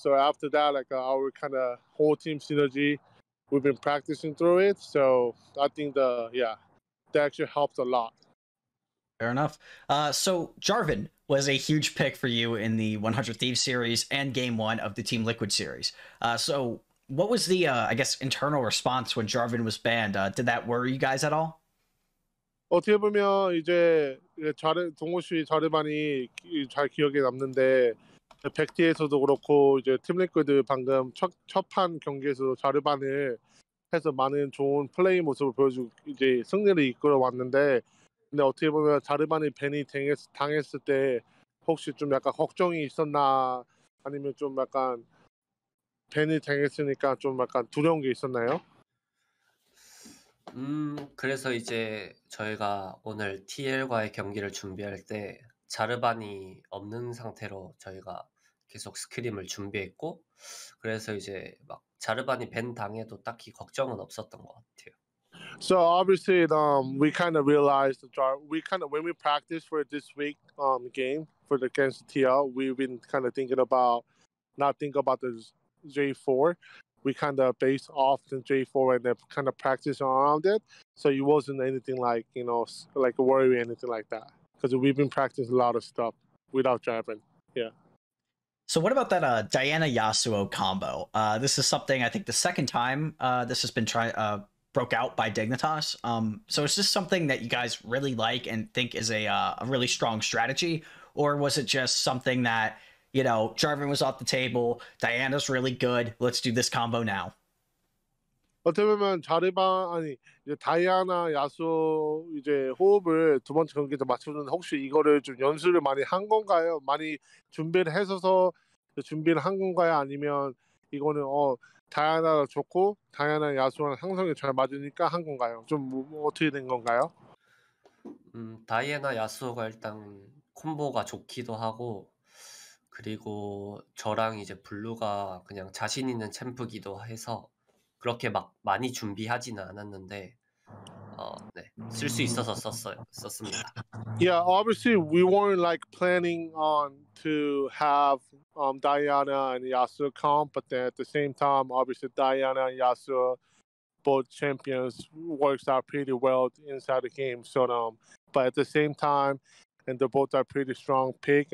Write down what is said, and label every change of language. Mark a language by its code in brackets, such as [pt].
[en] So after that, like our kind of whole team synergy, we've been practicing through it, so I think that actually helped a lot. Fair enough. So Jarvan was a huge pick for you in the 100 Thieves series and game 1 of the Team Liquid series. So what was the, I guess, internal response when Jarvan was banned? Did that worry you guys at all? [ko] 어떻게 보면 이제 동호 씨 자르반이 잘 기억에 남는데 100T에서도 그렇고 이제 팀 리퀴드 방금 첫 판 경기에서 자르반을 해서 많은 좋은 플레이 모습을 보여주고 이제 승리를 이끌어 왔는데 근데 어떻게 보면 자르반이 벤이 당했을 때 혹시 좀 약간 걱정이 있었나 아니면 좀 약간 벤이 당했으니까 좀 약간 두려운 게 있었나요? 그래서 이제 저희가 오늘 TL과의 경기를 준비할 때 자르반이 없는 상태로 저희가 계속 스크림을 준비했고, 그래서 이제 막 자르반이 밴 당해도 딱히 걱정은 없었던 것 같아요. [en] So obviously, we kind of realized we kind of when we practice for this week game for the against TL, we've been kind of thinking about not think about the J4. We kind of base off the J4 and then kind of practice around it. So it wasn't anything like like a worry or anything like that because we've been practicing a lot of stuff without Jarvan. Yeah. So what about that Diana Yasuo combo? This is something I think the second time this has been broke out by Dignitas. So is this something that you guys really like and think is a really strong strategy, or was it just something that Jarvan was off the table, Diana's really good, let's do this combo now? [ko] 어떻게 보면 자르반 아니 이제 다이아나 야수 이제 호흡을 두 번째 경기에서 맞추는 혹시 이거를 좀 연습을 많이 한 건가요? 많이 준비를 해서 준비를 한 건가요? 아니면 이거는 다이아나가 좋고 다이아나 야수랑 상성이 잘 맞으니까 한 건가요? 좀 어떻게 된 건가요? 다이애나 야수오가 일단 콤보가 좋기도 하고, 그리고 저랑 이제 블루가 그냥 자신 있는 챔프기도 해서 그렇게 막 많이 준비하지는 않았는데, 네, 쓸 수 있어서 썼습니다. [en] Yeah, obviously we weren't like planning on to have Diana and Yasuo comp, but then at the same time, obviously Diana and Yasuo both champions works out pretty well inside the game. So but at the same time, and they both are pretty strong pick.